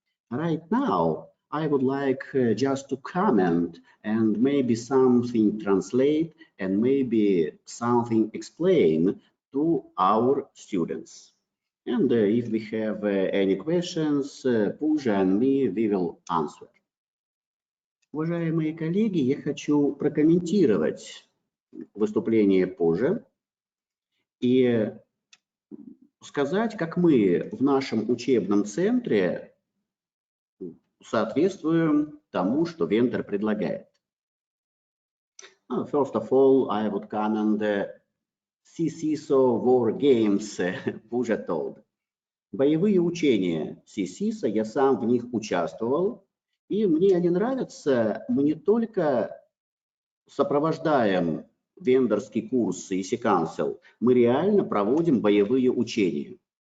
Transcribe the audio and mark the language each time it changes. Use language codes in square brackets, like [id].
[en] Right now, I would like just to comment and maybe something translate and maybe something explain to our students. And if we have any questions, Pooja and me, we will answer. [ru] Уважаемые коллеги, я хочу прокомментировать выступление Пужи и сказать, как мы в нашем учебном центре соответствуем тому, что вендор предлагает. [en] First of all, I would comment the CCISO War Games Pooja told. [ru] Боевые учения CCISO, я сам в них участвовал. И мне они нравятся, мы не только сопровождаем вендорский курс EC-Council, мы реально проводим боевые учения.